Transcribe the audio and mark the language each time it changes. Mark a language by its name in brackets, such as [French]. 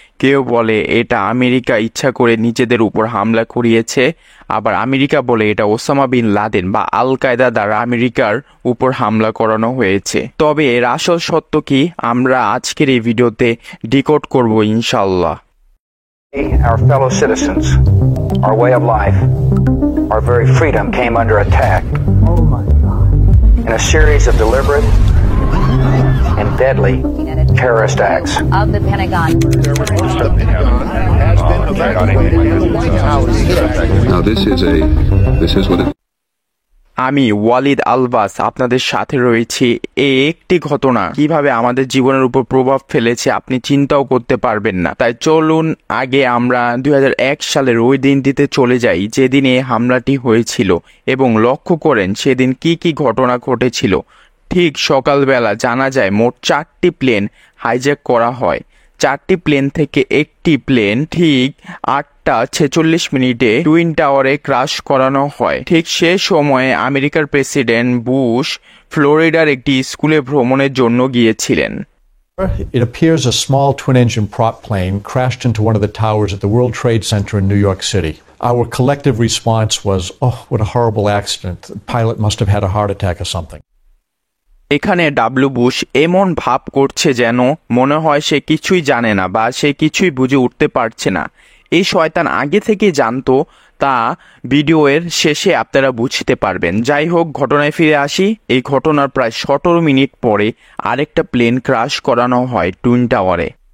[Bangla] কেউ বলে এটা আমেরিকা ইচ্ছা করে নিজেদের উপর হামলা করিয়েছে, আবার আমেরিকা বলে এটা ওসামা বিন লাদেন বা আল কায়দা দ্বারা আমেরিকার উপর হামলা করানো হয়েছে। তবে এর আসল সত্য কি, আমরা আজকের এই ভিডিওতে ডিকোড করব ইনশাআল্লাহ। [English] Our fellow citizens, our way of life, our very freedom came under attack in a series of deliberate and deadly terrorist acts. Of the Pentagon. Now this is what it [Bangla] আমি ওয়ালিদ আলবাস আপনাদের সাথে রয়েছি। এই একটি ঘটনা কিভাবে আমাদের জীবনের উপর প্রভাব ফেলেছে আপনি চিন্তাও করতে পারবেন না। তাই চলুন আগে আমরা 2001 সালের ওই দিনটিতে চলে যাই যেদিন এই হামলাটি হয়েছিল এবং লক্ষ্য করেন সেদিন কি কি ঘটনা ঘটেছিল। ঠিক সকালবেলা জানা যায় মোট 4টি প্লেন হাইজ্যাক করা হয়। 4টি প্লেন থেকে একটি প্লেন ঠিক 8:46 টুইন টাওয়ারে ক্রাশ করানো হয়। ঠিক সে সময়ে আমেরিকার প্রেসিডেন্ট বুশ ফ্লোরিডার একটি স্কুলে ভ্রমণের জন্য গিয়েছিলেন। [English] It appears a small twin-engine prop plane crashed into one of the towers at the World Trade Center in New York City. Our collective response was, "Oh, what a horrible accident. The pilot must have had a heart attack or something." [Bangla] এখানে W Bush এমন ভাব করছে যেন মনে হয় সে কিছুই জানে না বা সে কিছুই বুঝে উঠতে পারছে না। এই শয়তান আগে থেকে জানতো, তা ভিডিওর শেষে আপনারা বুঝতে পারবেন। যাই হোক, ঘটনায় ফিরে আসি। এই ঘটনার প্রায় 17 মিনিট পরে আরেকটা প্লেন ক্রাশ করানো হয় টুইন টাওয়ারে।